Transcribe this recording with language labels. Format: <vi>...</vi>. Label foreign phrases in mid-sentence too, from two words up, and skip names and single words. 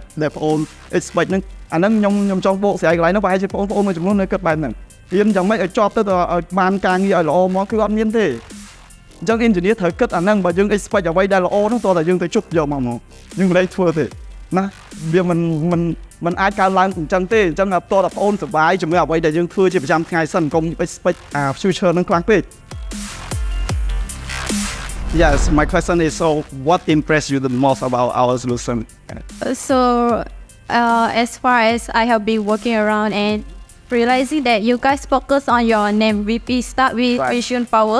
<km>បងប្អូន expect ហ្នឹងអាហ្នឹងខ្ញុំចង់បកស្រាយកន្លែងហ្នឹងប្រហែលជាបងប្អូនមួយចំនួននៅគិតបែបហ្នឹងរៀនយ៉ាងម៉េចឲ្យជាប់ទៅឲ្យបានការងារឲ្យល្អមកគឺអត់មានទេអញ្ចឹង engineer ត្រូវគិតអាហ្នឹងបើយើង expect អ្វីដែលល្អហ្នឹងតើយើងទៅជប់យកមកយើងមិនអាចធ្វើទេណាវាមិនអាចកើតឡើងអញ្ចឹងទេអញ្ចឹងតើបងប្អូនសប្បាយជាមួយអ្វីដែលយើងធ្វើជាប្រចាំថ្ងៃសិនកុំ</km> <en>expect future</en> <km>ហ្នឹងខ្លាំងពេក</km> <en>Yes, my question is, so what impressed you the most about our solution? So, as far as I have been working around and realizing that you guys focus on your name, VP.Start with Vision Power.</en>